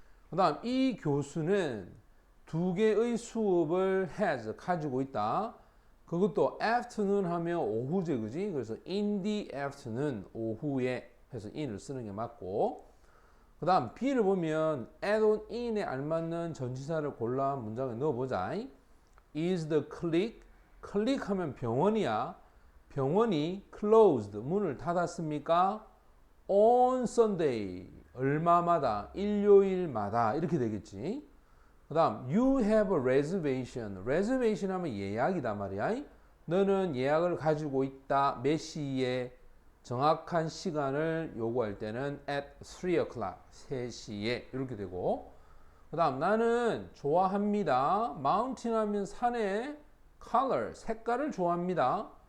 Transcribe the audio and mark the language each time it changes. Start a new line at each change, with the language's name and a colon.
Korean: 그 다음 이 교수는 2개의 수업을 has 가지고 있다. 그것도 afternoon 하면 오후제, 그지? 그래서
English: in the afternoon
Korean: 오후에 해서 in을 쓰는 게 맞고, 그 다음 B를 보면 add on in에 알맞는 전치사를 골라 문장에 넣어보자. Is the clinic, clinic 하면 병원이야. 병원이 closed, 문을 닫았습니까?
English: On Sunday,
Korean: 얼마마다, 일요일마다 이렇게 되겠지. 그 다음
English: you have a reservation.
Korean: reservation 하면 예약이다 말이야. 너는 예약을 가지고 있다. 몇 시에? 정확한 시간을 요구할 때는
English: at 3 o'clock,
Korean: 3시에 이렇게 되고, 그 다음 나는 좋아합니다. mountain 하면 산의 color, 색깔을 좋아합니다.